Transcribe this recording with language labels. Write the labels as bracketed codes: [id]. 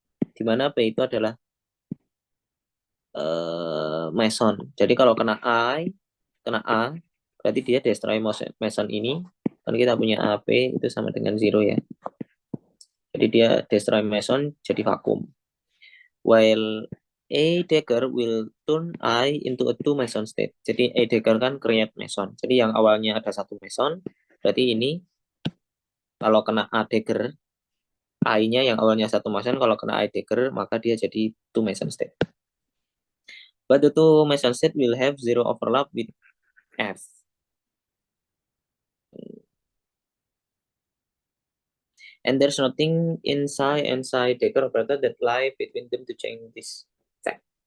[id] Di mana P itu adalah meson. Jadi kalau kena A, berarti dia destroy meson ini. Kan kita punya AP itu sama dengan 0 ya. Jadi dia destroy meson jadi vakum. [en] While A dagger will turn I into a two meson state. [id] Jadi A dagger kan create meson. Jadi yang awalnya ada satu meson, berarti ini kalau kena A dagger, I-nya yang awalnya satu meson, kalau kena I dagger, maka dia jadi [en] two meson state. But the two meson state will have zero overlap with F. And there's nothing in psi and psi dagger operator that lie between them to change this fact.